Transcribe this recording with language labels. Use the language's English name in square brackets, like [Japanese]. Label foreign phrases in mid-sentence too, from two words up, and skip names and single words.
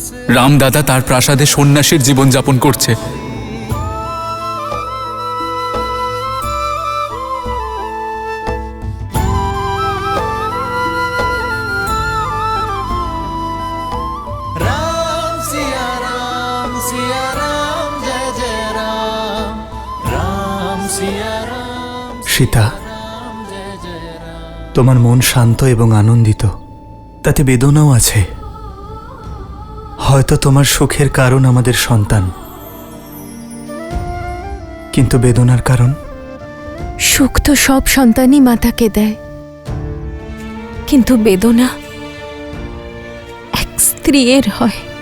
[Bangla] রামদাদা তার প্রাসাদে সন্ন্যাসীর জীবনযাপন করছে। [Hindi] राम सिया राम जय जय राम। राम सिया राम সীতা, जय जय राम। [Bangla] তোমার মন শান্ত এবং আনন্দিত, তাতে বেদনাও আছে। হয়তো তোমার সুখের কারণ আমাদের সন্তান, কিন্তু বেদনার কারণ? সুখ তো সব সন্তানই মাতাকে দেয়, কিন্তু বেদনা এক স্ত্রীর হয়।